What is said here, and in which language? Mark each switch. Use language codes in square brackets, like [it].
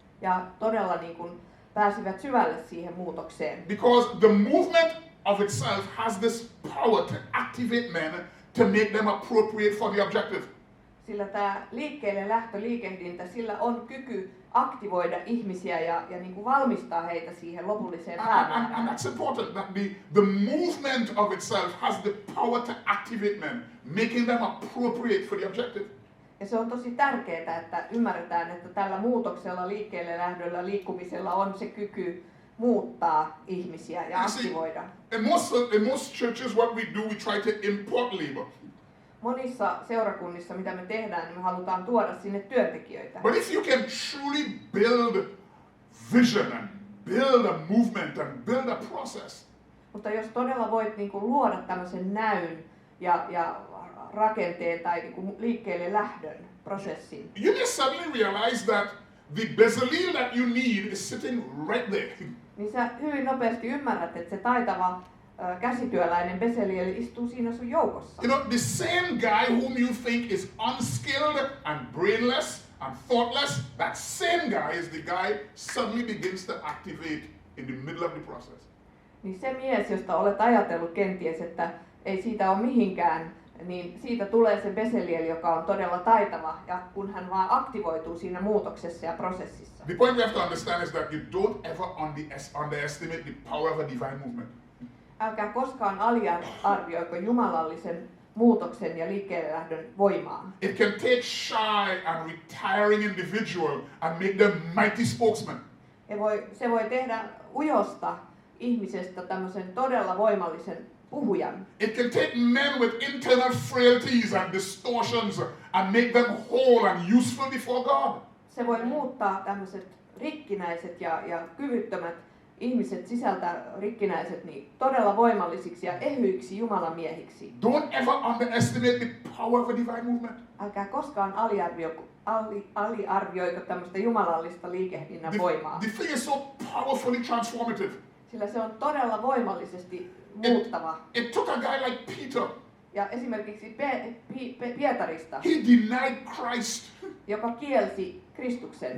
[fi] Ja todella niin kuin pääsivät syvälle siihen muutokseen. [en] Because the movement of itself has this power to activate men to make them appropriate for the objective. [fi] Sillä tämä liikkeelle lähtöliikehdintä, sillä on kyky aktivoida ihmisiä ja niin kuin valmistaa heitä siihen lopulliseen [en] And [fi] päämäärään. [en] that's important, that the movement of itself has the power to activate men, making them appropriate for the objective. [fi] Ja se on tosi tärkeää, että ymmärretään, että tällä muutoksella, liikkeelle lähdöllä, liikkumisella on se kyky muuttaa ihmisiä ja aktivoida. [en] In most churches, what we do, we try to import labor. [fi] monissa seurakunnissa, mitä me tehdään, niin me halutaan tuoda sinne työntekijöitä. [en] But if you can truly build vision and build a movement and build a process, [fi] Mutta jos todella voit niin kuin luoda tämmöisen näyn ja rakenteen tai niin kuin liikkeelle lähdön prosessin, [en] you may suddenly realize that the Bezalel that you need is sitting right there. [fi] niin sä hyvin nopeasti ymmärrät, että se taitava käsityöläinen Bezalel istuu siinä sun joukossa. [en] You know, the same guy whom you think is unskilled and brainless and thoughtless, that same guy is the guy suddenly begins to activate in the middle of the process. [fi] Niin se mies, josta olet ajatellut kenties, että ei siitä ole mihinkään, niin siitä tulee se Bezalel, joka on todella taitava, ja kun hän vaan aktivoituu siinä muutoksessa ja prosessissa. [en] The point we have to understand is that you don't ever underestimate the power of a divine movement. [fi] Älkää koskaan aliarvioiko jumalallisen muutoksen ja liikkeelle lähdön voimaa. [en] It can take shy and retiring individual and make them mighty spokesmen. [fi] Se voi tehdä ujosta ihmisestä tämmöisen todella voimallisen puhujan. [en] It can take men with internal frailties and distortions and make them whole and useful before God. [fi] Se voi muuttaa tämmöiset rikkinäiset ja kyvyttömät ihmiset sisältä rikkinäiset niin todella voimallisiksi ja ehyiksi Jumalan miehiksi. [en] Don't ever underestimate the power of a divine movement. [fi] Älkää koskaan aliarvioiko tämmöistä jumalallista liikehdinnän voimaa. [en] The thing is so powerfully transformative. [fi] Sillä se on todella voimallisesti muuttava. [en] It took a guy like Peter. [fi] Ja esimerkiksi Pietarista, [en] He denied Christ. [fi] joka kielsi Kristuksen.